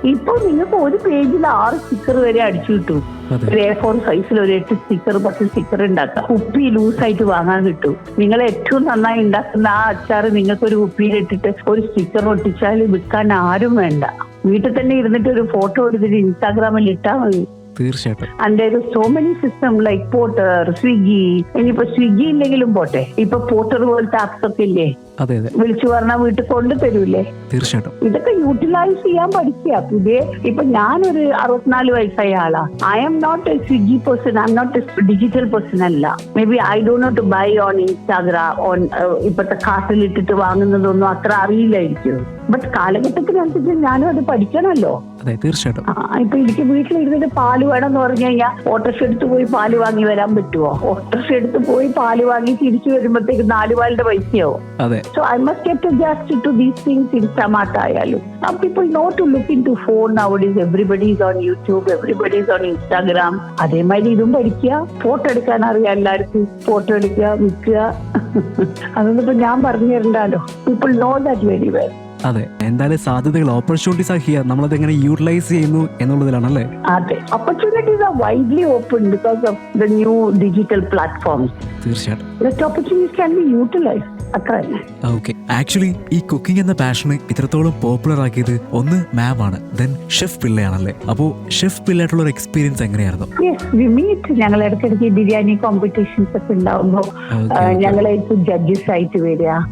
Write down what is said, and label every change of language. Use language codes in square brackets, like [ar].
[ml] ഇപ്പൊ നിങ്ങൾക്ക് ഒരു പേജിൽ 6 സ്റ്റിക്കർ വരെ അടിച്ചു കിട്ടും. ഒരു A4 സൈസിൽ ഒരു 8 സ്റ്റിക്കർ 10 സ്റ്റിക്കർ ഉണ്ടാക്കാം. കുപ്പി ലൂസായിട്ട് വാങ്ങാൻ കിട്ടും. നിങ്ങൾ ഏറ്റവും നന്നായി ഉണ്ടാക്കുന്ന ആ അച്ചാറ് നിങ്ങൾക്ക് ഒരു കുപ്പിയിലിട്ടിട്ട് ഒരു സ്റ്റിക്കർ ഒട്ടിച്ചാൽ വിൽക്കാൻ ആരും വേണ്ട. വീട്ടിൽ തന്നെ ഇരുന്നിട്ട് ഒരു ഫോട്ടോ എടുത്തിട്ട് ഇൻസ്റ്റാഗ്രാമിൽ ഇട്ടാൽ മതി. തീർച്ചയായിട്ടും. [en] And there is so many systems like Porter, Swiggy. [ml] ഇനിയിപ്പോ സ്വിഗ്ഗി ഇല്ലെങ്കിലും പോട്ടെ, ഇപ്പൊ പോർട്ടർ പോലത്തെ ആപ്സ് ഒക്കെ ഇല്ലേ? വിളിച്ചു പറഞ്ഞാൽ വീട്ടിൽ കൊണ്ടു തരൂലേ? തീർച്ചയായിട്ടും. ഇതൊക്കെ യൂട്ടിലൈസ് ചെയ്യാൻ പഠിക്കുക. പുതിയ ഇപ്പൊ ഞാനൊരു 64 വയസ്സായ ആളാ. [en] I am not a Swiggy person, I am not a digital person അല്ല. Maybe I do not buy on Instagram, on [ml] ഇപ്പത്തെ കാർട്ടിൽ ഇട്ടിട്ട് വാങ്ങുന്നതൊന്നും അത്ര അറിയില്ലായിരിക്കും. ബട്ട് കാലഘട്ടത്തിനനുസരിച്ച് ഞാനും അത് പഠിക്കണമല്ലോ. തീർച്ചയായിട്ടും. ഇപ്പൊ എനിക്ക് വീട്ടിലിരുന്നിട്ട് പാല് വേണം എന്ന് പറഞ്ഞു കഴിഞ്ഞാൽ ഓട്ടോറിക്ഷ എടുത്ത് പോയി പാല് വാങ്ങി വരാൻ പറ്റുമോ? ഓട്ടോറിക്ഷ എടുത്ത് പോയി പാല് വാങ്ങി തിരിച്ചു വരുമ്പോഴത്തേക്ക് 4 പാലിന്റെ പൈസയോ? [en] So I must get adjusted to these things. Instamart ആയാലും some people know to look into phone nowadays. Everybody is on YouTube, everybody is on Instagram. [ml] അതേമാതിരി ഇതും പഠിക്കുക. ഫോട്ടോ എടുക്കാൻ അറിയാം എല്ലാവർക്കും. ഫോട്ടോ എടുക്കുക, വിൽക്കുക. അതൊന്നും ഇപ്പൊ ഞാൻ പറഞ്ഞു തരണ്ടല്ലോ. [en] People know that very well. [ml] അതെ, എന്തായാലും സാധ്യതകൾ, ഓപ്പർച്യൂണിറ്റീസ് ആക്കിയ നമ്മളത് എങ്ങനെ യൂട്ടിലൈസ് ചെയ്യുന്നു എന്നുള്ളതിലാണല്ലേ? [en] അതെ, opportunities are widely open because of the new digital platforms. [ml] തീർച്ചയായിട്ടും. [en] That opportunities can be utilized. [ml] അത്ര തന്നെ. ഓക്കെ, ആക്ച്വലി ഈ കുക്കിംഗ് എന്ന പാഷന് ഇത്രത്തോളം പോപ്പുലർ ആക്കിയത് ഒന്ന് മാം ആണ്, ദെൻ ഷെഫ് പിള്ളയാണല്ലേ. അപ്പോ ഷെഫ് പിള്ളയായിട്ടുള്ള ഒരു എക്സ്പീരിയൻസ് എങ്ങനെയായിരുന്നു? ഞങ്ങൾ ഇടയ്ക്കിടയ്ക്ക് ബിരിയാണി കോമ്പറ്റീഷൻസ് ഒക്കെ ഉണ്ടാവുമ്പോ ഞങ്ങളായിട്ട് ജഡ്ജസ് ആയിട്ട് വരിക.